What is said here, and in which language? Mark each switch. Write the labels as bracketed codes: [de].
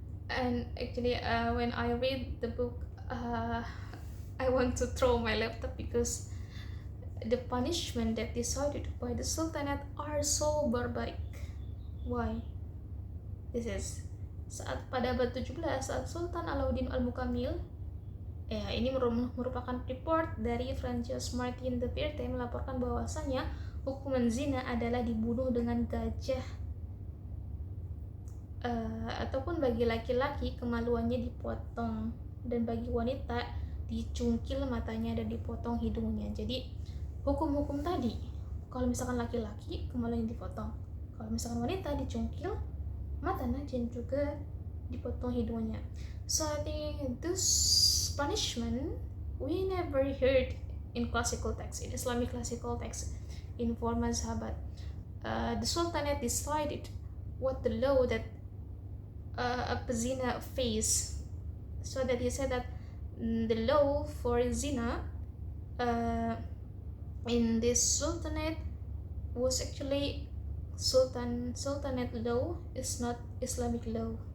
[en] And actually when I read the book, I want to throw my laptop because the punishment that decided by the Sultanate are so barbaric. Why? This is [id] pada abad 17 saat Sultan Alauddin Al-Mukamil, ini merupakan report dari Francis Martin de Verte, melaporkan bahwasanya hukuman zina adalah dibunuh dengan gajah, ataupun bagi laki-laki kemaluannya dipotong, dan bagi wanita dicungkil matanya dan dipotong hidungnya. Jadi hukum-hukum tadi, kalau misalkan laki-laki kemaluannya dipotong, kalau misalkan wanita dicungkil matanya dan juga dipotong hidungnya. [en] So I think this punishment we never heard in classical text, in Islamic classical text, in four mazhabat. The Sultanate decided what the law that a zina face, so that he said that the law for zina in this sultanate was actually sultanate law, is not Islamic law.